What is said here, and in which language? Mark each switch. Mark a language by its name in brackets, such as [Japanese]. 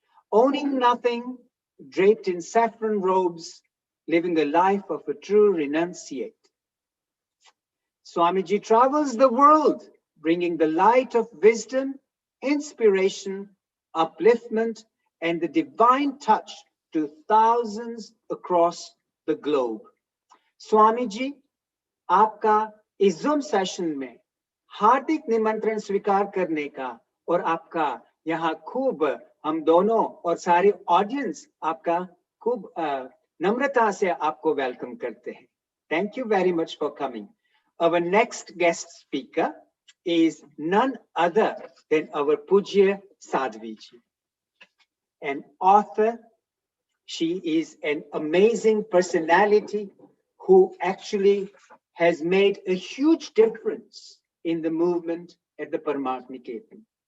[English] Owning nothing, draped in saffron robes, living a life of a true renunciate. Swamiji travels the world, bringing the light of wisdom, inspiration, upliftment, and the divine touch to thousands across the globe. [Hindi] Swamiji, आपका इस Zoom session में हार्दिक निमंत्रण स्वीकार करने का और आपका यहाँ खूब हम दोनों और सारी ऑडियंस आपका खूब नम्रता से आपको वेलकम करते हैं. [English] Thank you very much for coming. Our next guest speaker is none other than our Pujya Sadhviji, an author. She is an amazing personality who actually has made a huge difference in the movement at the Parmarth Niketan.